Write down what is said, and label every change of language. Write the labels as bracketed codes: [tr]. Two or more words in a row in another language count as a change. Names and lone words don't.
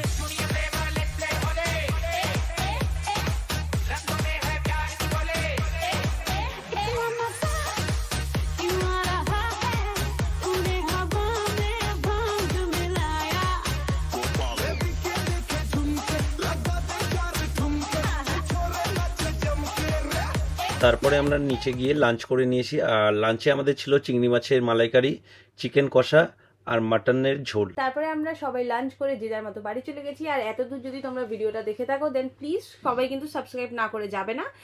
[hi] रंगों में है प्यार की बोले इतना मजा क्यों आ रहा है पूरे हवा में भांग मिलाया [bn] তারপরে আমরা নিচে গিয়ে লাঞ্চ করে নিয়েছি। আর লাঞ্চে আমাদের ছিল চিংড়ি মাছের মালাইকারি, চিকেন কষা আর মাটনের ঝোল। তারপরে আমরা সবাই লাঞ্চ করে যে যার মতো বাড়ি চলে গেছি। আর এতদূর যদি তোমরা ভিডিওটা দেখে থাকো [en] then please [bn] সবাই কিন্তু সাবস্ক্রাইব না করে যাবে না।